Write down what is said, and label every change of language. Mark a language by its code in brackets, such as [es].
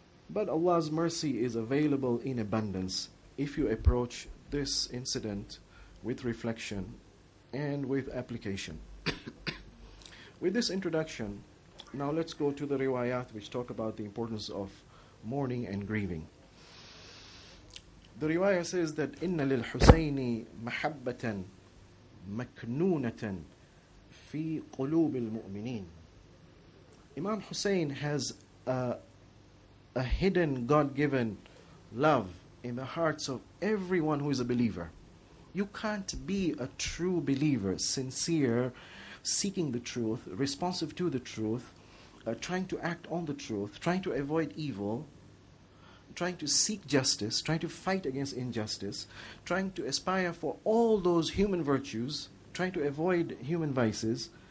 [en] But Allah's mercy is available in abundance if you approach this incident with reflection and with application. With this introduction, now let's go to the riwayat which talk about the importance of mourning and grieving. The riwayah says that [ar] إِنَّ لِلْحُسَيْنِ مَحَبَّةً مَكْنُونَةً فِي قُلُوبِ الْمُؤْمِنِينَ. [en] Imam Hussein has a hidden God-given love in the hearts of everyone who is a believer. You can't be a true believer, sincere, seeking the truth, responsive to the truth, trying to act on the truth, trying to avoid evil, trying to seek justice, trying to fight against injustice, trying to aspire for all those human virtues, trying to avoid human vices.